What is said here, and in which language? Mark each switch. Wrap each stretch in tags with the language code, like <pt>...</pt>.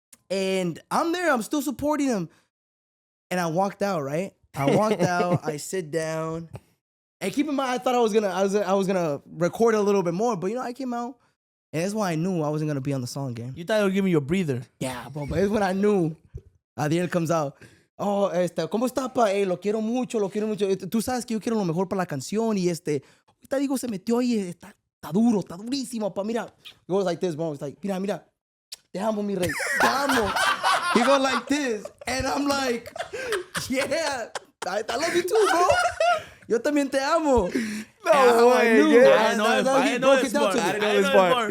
<en>And I'm there, I'm still supporting him. And I walked out, right? I sit down. And keep in mind, I thought I was gonna record a little bit more, but you know, I came out. And that's why I knew I wasn't gonna be on the song game. You thought you were giving you a breather. Yeah, bro, but it's when I knew.</en> <es>Adiel</es> <en>comes out.</en> <es>Oh, ¿cómo está, pa? Lo quiero mucho. Tú sabes que yo quiero lo mejor para la canción y ahorita digo, se metió ahí, está duro, está durísimo, pa.</es> <en>Mira, he goes like this, bro. It's like,</en> <es>mira, te amo, mi rey, te amo.</es> <en>He goes like this, and I'm like, yeah, I love you too, bro.</en> <es>Yo también te amo.</es> <en>No way, I knew. yeah. I didn't know this part.</en>